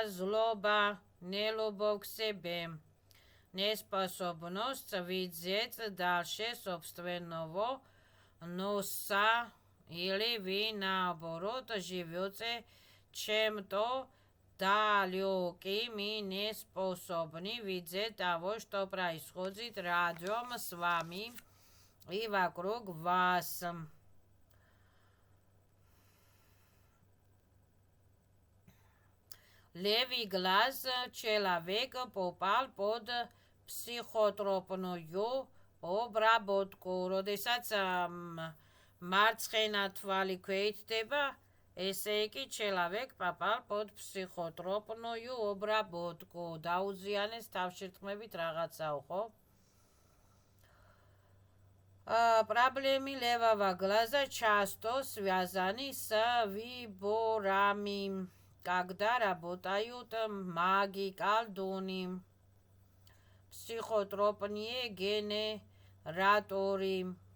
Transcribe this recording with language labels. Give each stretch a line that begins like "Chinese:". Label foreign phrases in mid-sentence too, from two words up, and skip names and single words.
Russian: злоба, нелюбовь к себе, неспособность видеть дальше собственного носа, или вы, наоборот, живете чем-то далеким и не способны видеть того, что происходит рядом с вами и вокруг вас. Левый глаз человека попал под психотропную обработку.
Georgian: Როდესაც მარცხენა თვალი ქვეითდება, ესე იგი
Russian: человек попал под психотропную обработку.
Georgian: დაუზიანეს თავშირტყმებით რაღაცაო, ხო?
Russian: Проблемы левого глаза часто связаны с выборами, когда работают маги, колдуны, психотропные генераторы,